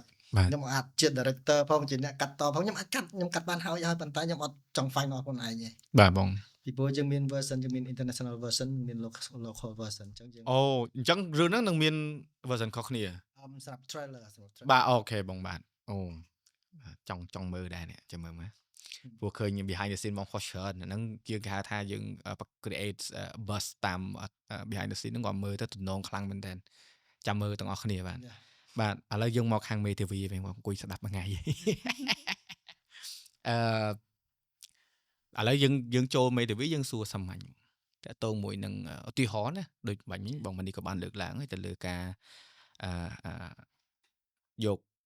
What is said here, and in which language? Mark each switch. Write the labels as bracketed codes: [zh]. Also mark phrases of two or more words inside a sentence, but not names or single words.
[km] ខ្ញុំអាចជា director ផងជាអ្នកកាត់តផងខ្ញុំអាចខ្ញុំកាត់បានហើយប៉ុន្តែខ្ញុំអត់ចង់ final ខ្លួនឯងទេ បាទបង ពីព្រោះយើងមាន version យើងមាន [en] international version [km] មាន [en] local version [km] អញ្ចឹងយើង អូអញ្ចឹងរឿងហ្នឹងនឹងមាន version ខុសគ្នា សម្រាប់ trailer បាទអូខេបងបាទអូចង់មើលដែរនេះចាំមើលព្រោះឃើញ [en] behind the scene [km] មក posture ហ្នឹងយើងគេហៅថាយើង [en] create buzz [km] តាម [en] behind the scene [km] ហ្នឹងក៏មើលទៅទំនងខ្លាំងមែនតើចាំមើលទាំងអស់គ្នាបាទឥឡូវយើងមកខាងមេធាវីវិញមកអង្គុយស្ដាប់មួយថ្ងៃ ឥឡូវយើងចូលមេធាវីយើងសួរសាមញ្ញតើតោងមួយនឹងឧទាហរណ៍ណាដូចបាញ់បងមនីក៏បានលើកឡើងហើយទៅលើការយកកុ